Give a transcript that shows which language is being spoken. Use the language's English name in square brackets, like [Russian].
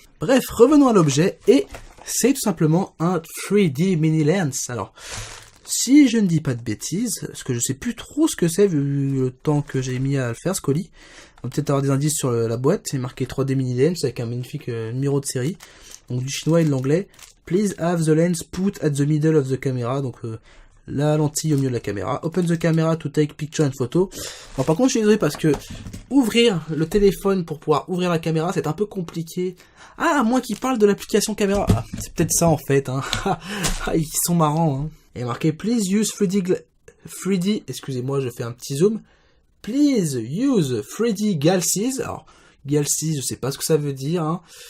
[French] Bref, revenons à l'objet, et c'est tout simplement un 3D mini lens. Alors, si je ne dis pas de bêtises, parce que je sais plus trop ce que c'est vu le temps que j'ai mis à le faire, ce colis. On va peut-être avoir des indices sur la boîte, c'est marqué 3D mini lens avec un magnifique numéro de série. Donc du chinois et de l'anglais. [English] Please have the lens put at the middle of the camera. [French] Donc la lentille au milieu de la caméra. [English] Open the camera to take picture and photo. [French] Alors par contre je suis désolé parce que ouvrir le téléphone pour pouvoir ouvrir la caméra c'est un peu compliqué. Ah, à moins qu'ils parlent de l'application caméra. Ah, c'est peut-être ça en fait. Hein. Ils sont marrants. Hein. Il y a marqué please use 3D, excusez-moi je fais un petit zoom. Please use 3D glasses. Alors glasses je sais pas ce que ça veut dire. Hein.